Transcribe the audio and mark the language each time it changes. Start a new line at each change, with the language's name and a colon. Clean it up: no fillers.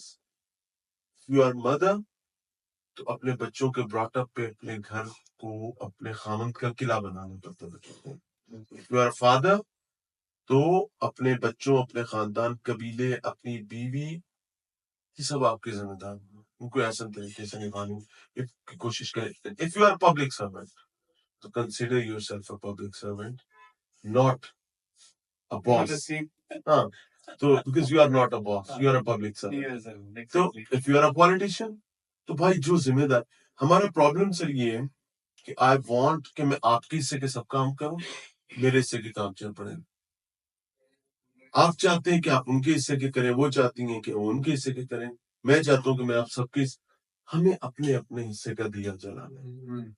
English: if you are mother
Urdu: تو اپنے بچوں کے براٹ اپ پہ اپنے گھر کو اپنے خامند کا قلعہ بنانے پر توجہ دیں.
English: if you are a father
Urdu: تو اپنے بچوں، اپنے خاندان، قبیلے، اپنی بیوی، یہ سب آپ کے ذمہ دار ہیں، ان کو احسن طریقے سے نبھانے کی کوشش کریں.
English: if you are a public servant تو consider yourself a public servant, not a boss. ہاں تو because you are not a boss, you are a public servant.
Urdu: تو
English: if you are a politician
Urdu: تو بھائی جو ذمہ دار، ہمارا پرابلم سر یہ ہے کہ
English: I want
Urdu: کہ میں آپ کے حصے کے سب کام کروں، میرے حصے کے کام چل پڑے. آپ چاہتے ہیں کہ آپ ان کے حصے کے کریں، وہ چاہتی ہیں کہ وہ ان کے حصے کے کریں، میں چاہتا ہوں کہ میں آپ سب کے، ہمیں اپنے اپنے حصے کا دیا جلانا ہے.